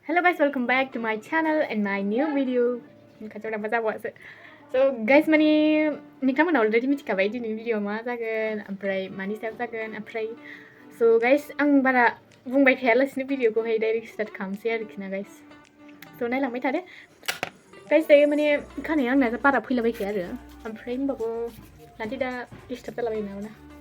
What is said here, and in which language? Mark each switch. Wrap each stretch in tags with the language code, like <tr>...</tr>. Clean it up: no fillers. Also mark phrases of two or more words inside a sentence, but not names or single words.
<en>guys, welcome back to my channel and my new video. So guys,</en> <brx>नोंथांमोना already मिथिखाबाय दिनैनि भिडिअ मा जागोन ओमफ्राय मानि सायाव जागोन ओमफ्राय</brx> <en>so guys</en> <brx>आं बारा बुंबाय थायालासिनो भिडिअखौहाय</brx> <en>direct start</en> <brx>खालामसै आरोखि ना guys. so नायलांबाय थादो guys. दायो खानाया आंना बारा फैलाबायखाया आरो ओमफ्राय होमबाबो नाथाय दा डिस्टार्ब जालाबायो नामा</brx>